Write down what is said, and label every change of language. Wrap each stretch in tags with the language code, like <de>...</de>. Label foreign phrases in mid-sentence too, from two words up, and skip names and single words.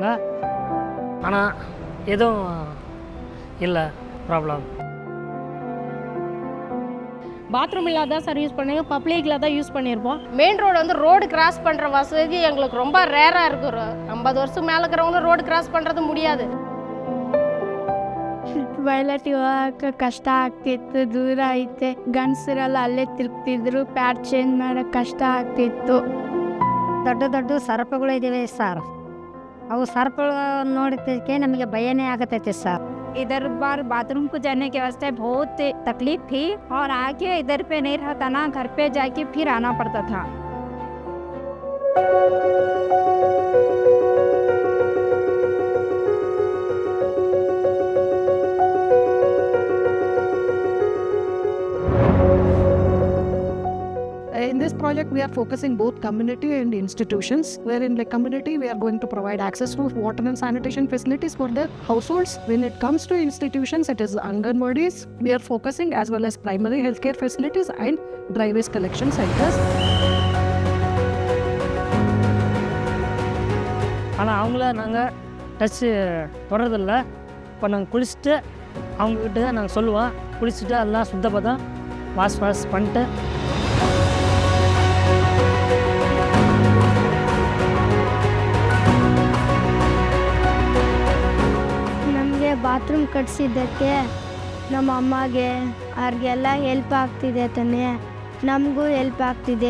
<ta>ஆனால் எதுவும் இல்லை ப்ராப்ளம். பாத்ரூம் இல்லாத சார் யூஸ் பண்ணி பப்ளிக்கில் தான் யூஸ் பண்ணியிருப்போம்.</ta> <en>main road</en> <ta>வந்து</ta> <en>road cross</en> <ta>பண்ணுற வசதி எங்களுக்கு ரொம்ப ரேராக இருக்குது. 50 வருஷம் மேலே இருக்கிறவங்க</ta> <en>road cross</en> <ta>பண்ணுறது முடியாது.</ta> <kn>ಟಾಯ್ಲೆಟ್ ಹೋಗಕ್ಕೆ ಕಷ್ಟ ಆಗ್ತಿತ್ತು, ದೂರ ಐತೆ. ಗಂಡಸರೆಲ್ಲ ಅಲ್ಲೇ ತಿರುಗ್ತಿದ್ರು,</kn> <en>pad change</en> <kn>ಮಾಡೋಕ್ಕೆ ಕಷ್ಟ ಆಗ್ತಿತ್ತು. ದೊಡ್ಡ ದೊಡ್ಡ ಸರ್ಪಗಳು ಇದ್ದಾವೆ ಸರ್. ಅವು ಸರ್ಪಗಳು ನೋಡೋದಕ್ಕೆ ನಮಗೆ ಭಯನೇ ಆಗತೈತೆ ಸರ್.</kn> <hi>इधर बार बाथरूम को जाने के वास्ते बहुत तकलीफ थी और आके इधर पे नहीं रहता ना, घर पे जाके फिर आना पड़ता था.</hi> <en>In this project, we are focusing both community and institutions, where in the community, we are going to provide access to water and sanitation facilities for the households. When it comes to institutions, it is Anganwadis. We are focusing as well as primary healthcare facilities and dry waste collection centers.</en> <ta>ஆனால் அவங்கள நாங்கள் டச்சு தொடரதில்ல. இப்போ நாங்கள் குளிச்சுட்டு அவங்கக்கிட்ட நாங்கள் சொல்லுவோம், குளிச்சுட்டு எல்லாம் சுத்தப்பதம் வாஷ் பண்ணிட்டு</ta> <kn>ನಮಗೆ ಬಾತ್ರೂಮ್ ಕಟ್ಸಿದ್ದಕ್ಕೆ ನಮ್ಮ ಅಮ್ಮಗೆ ಅವ್ರಿಗೆಲ್ಲ ಹೆಲ್ಪ್ ಆಗ್ತಿದೆ ತಾನೇ, ನಮಗೂ ಹೆಲ್ಪ್ ಆಗ್ತಿದೆ.</kn>